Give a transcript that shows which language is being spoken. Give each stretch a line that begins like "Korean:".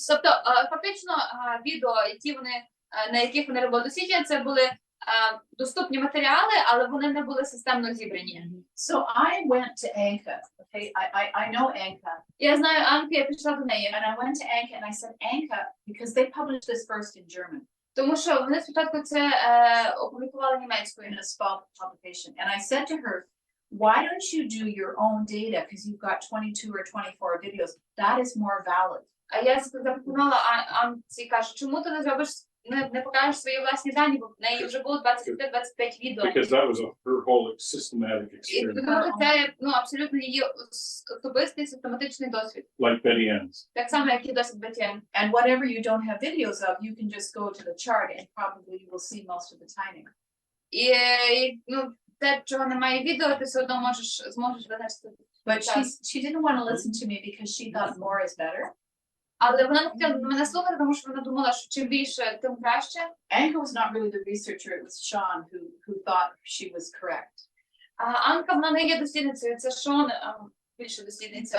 Ukrainian: Тобто фактично відео, які вони на яких вони робили дослідження, це були доступні матеріали, але вони не були системно зібрані.
English: So I went to Anka, okay, I know Anka,
Ukrainian: Я знаю Анку, я пішла до неї,
English: and I went to Anka and I said, Anka, because they published this first in German,
Ukrainian: тому що вони спочатку це опублікували німецькою.
English: in a small publication, and I said to her, why don't you do your own data, because you've got 22 or 24 videos, that is more valid.
Ukrainian: А я запропонувала Анці, кажу, чому ти не зробиш, не покажеш свої власні дані, бо в неї вже було 25 відео.
English: Because that was her whole systematic
Ukrainian: І
English: experience,
Ukrainian: тому що це абсолютно її особистий систематичний досвід.
English: like Betty Ann's.
Ukrainian: Так само, як і досвід Бетєн.
English: And whatever you don't have videos of, you can just go to the chart and probably you will see most of the timing.
Ukrainian: І те, чого немає відео, ти все одно зможеш визначити.
English: But she didn't want to listen to me because she thought more is better.
Ukrainian: Але вона не хотіла мене слухати, тому що вона думала, що чим більше, тим краще.
English: Anka was not really the researcher, it was Sean who thought she was correct.
Ukrainian: А Анка, вона не є дослідницею, це Шон більше дослідниця.